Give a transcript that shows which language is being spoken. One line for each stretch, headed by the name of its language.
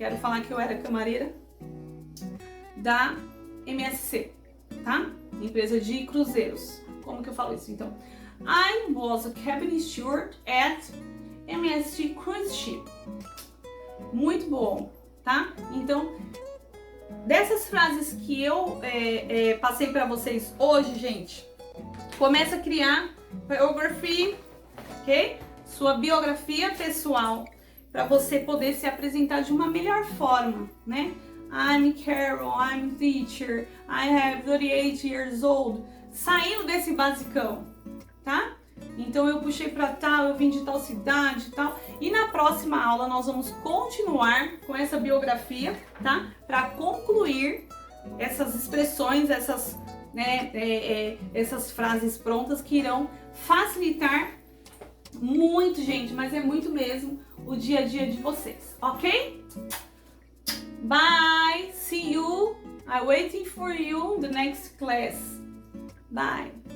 Portuguese: Quero falar que eu era camareira da MSC, tá? Empresa de cruzeiros. Como que eu falo isso, então?
English: I was a cabin steward at MST Cruise Ship.
Portuguese: Muito bom, tá? Então, dessas frases que eu passei para vocês hoje, gente, começa a criar biography, ok? Sua biografia pessoal, para você poder se apresentar de uma melhor forma, né?
English: I'm Carol, I'm teacher, I have 38 years old.
Portuguese: Saindo desse basicão, tá? Então eu puxei para tal, eu vim de tal cidade e tal. E na próxima aula nós vamos continuar com essa biografia, tá? Para concluir essas expressões, essas, né, essas frases prontas que irão facilitar muito, gente, mas é muito mesmo, o dia a dia de vocês, ok?
English: Bye, see you, I'm waiting for you in the next class. Bye.